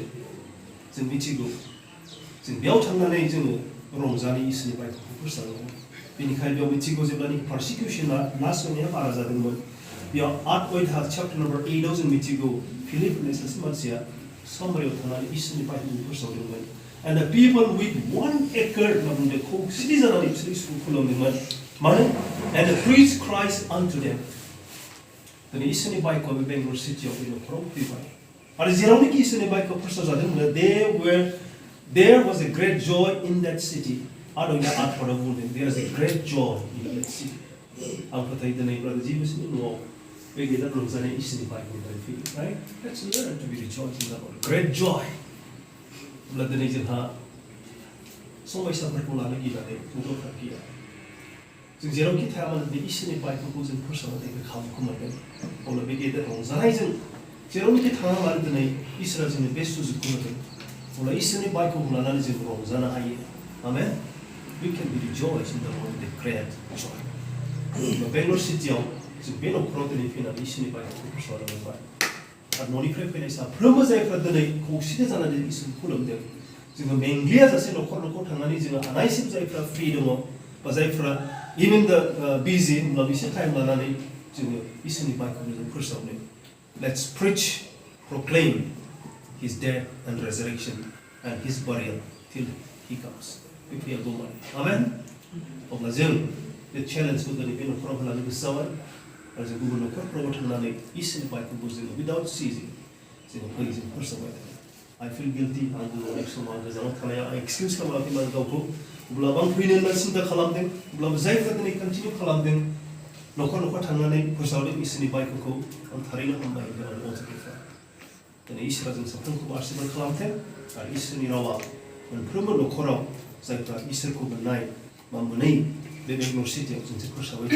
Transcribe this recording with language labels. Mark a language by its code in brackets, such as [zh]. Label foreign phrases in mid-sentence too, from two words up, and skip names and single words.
[brx] जों मिथिगौ जों बेयाव थांनानै जोङो रंजानाय इसोरनि बाइबेलखौ फोसावनांगौ बेनिखायनो बेयाव मिथिगौ जेब्लानि पारसिकिउसना नासयनाया बारा जादोंमोन बेयाव 8 अध्याय चैप्टार नम्बर 8 आव जों मिथिगौ फिलिप होननाय सासे मानसिया सामरियाव थांनानै इसोरनि बाइबेलखौ फोसावदोंमोन [en] and the people with 1 acre [brx] होनना बुंदों खौसेथि जानानै बिसोर इसोरखौ खुलुमदोंमोन मानो [en] and preach Christ unto them [brx] दिनै इसोरनि बाइबेलखौ बे बेंगलर सिटियाव बे न'खराव फैबाय आरो जेरावनोखि इसोरनि बाइबेलखौ फोसावजादोंमोन [en] there was a great joy in that city [brx] आरो दा आठफोराव बुंदों [en] there is a great joy in that city [brx] आं फोथायो दिनै ब्रादार जिबसनि न'आव बे गेदेर रंजानाय इसोरनि बाइबेलनिफ्राय फैयो [en] right let's learn to be rejoicing about great joy [brx] अब्ला दिनै जोंहा समयसाफोरखौ लानो गिनानै दरखार गैया जों जेरावखि थाया मानो बे इसोरनि बाइबेलखौ जों फोसावनो थाखाय खाबुखौ मोनदों अब्ला बे गेदेर रंजानायजों जेरावनोखि थाङा मानो दिनै इसोरा जोंनो बे सुजुगखौ होदों अब्ला इसोरनि बाइबेलखौ लानानै जों रंजानो हायो आमेन we [en] can be rejoiced in the Lord with great joy [brx] बेंगलर सिटियाव जों बे न'खराव दिनै फैनानै इसोरनि बाइबेलखौ फोसावनो मोनबाय आरो न'निफ्राय फैनाय साफ्रोमबो जायफ्रा दिनै खौसेथि जानानै इसोरखौ खुलुमदों जोङो मेंग्लिया जासे न'खर थांनानै जोङो हानायसिम जायफ्रा फ्रि दङ बा जायफ्रा इभेन दा बिजि होमब्ला बिसोर टाइम लानानै जोङो इसोरनि बाइबेलखौ जों फोसावनो [en] let's preach proclaim his death and resurrection and his burial till he comes [brx] बे फैयागौ माने आमेन अब्ला जों बे चेलेन्जखौ दिनै बे न'खराव होनानै गोसो जाबाय आरो जों गुबुन न'खरफोराव थांनानै इसोरनि बाइबेलखौ जोङो [en] without ceasing [brx] जोङो फै जों फोसावबाय थागोन [en] I feel guilty [brx] आंबो अनेक समाव गोजानाव थानाया आं एक्सकिउज खालामाखै माने गावखौ अब्लाबो आं फैनो होनना सिन्था खालामदों अब्लाबो जायफ्रा दिनै कन्टिनिउ खालामदों न'खर थांनानै फोसावदों इसोरनि बाइबेलखौ आं थारैनो हामबाय होननानै अनसायफ्रा दिनै इसोरा जों साफ्रोमखौबो आशीर्बाद खालामथों आरो इसोरनि रावा मोनफ्रोमबो न'खराव जायफ्रा इसोरखौ मोननाय बा मोनै बे बेंगलर सिटियाव जोंसो फोसावबाय